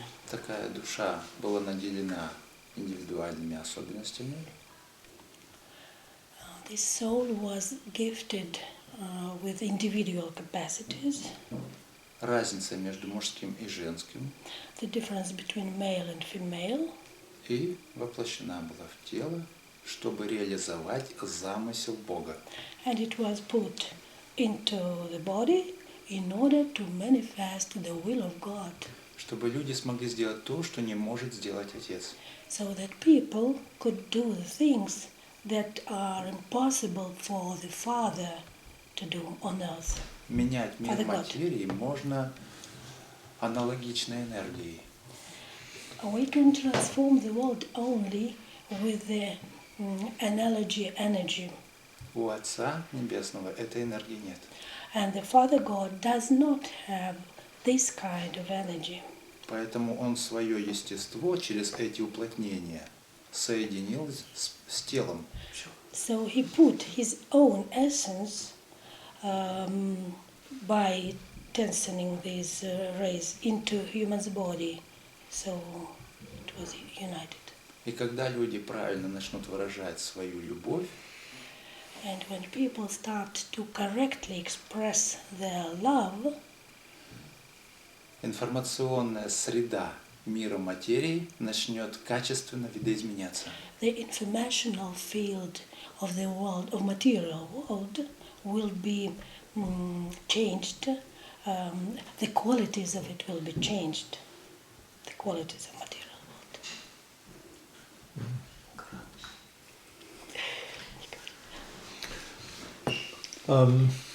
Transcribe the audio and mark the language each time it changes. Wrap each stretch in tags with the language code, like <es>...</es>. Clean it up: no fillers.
<ru>Такая душа была наделена индивидуальными особенностями.</ru> <en>This soul was gifted with individual capacities.</en> <ru>Разница между мужским и женским.</ru> <en>The difference between male and female.</en> <ru>И воплощена была в тело, чтобы реализовать замысел Бога.</ru> <en>And it was put into the body in order to manifest the will of God.</en> <ru>Чтобы люди смогли сделать то, что не может сделать Отец.</ru> <en>So that people could do the things that are impossible for the Father to do on earth.</en> <ru>Менять мир материи можно аналогичной энергией.</ru> <en>We can transform the world only with the analogy energy.</en> <ru>У Отца Небесного этой энергии нет.</ru> <en>And the Father God does not have this kind of energy.</en> <ru>Поэтому Он свое естество через эти уплотнения соединил с телом.</ru> <en>So he put his own essence by tensioning these rays into human's body. So it was united.</en> <ru>И когда люди правильно начнут выражать свою любовь,</ru> <en>And when people start to correctly express their love,</en> <ru>информационная среда мира материи начнет качественно видоизменяться.</ru> <en>the informational field of the world, of material world, will be changed. The qualities of it will be changed. The qualities of material world.</en>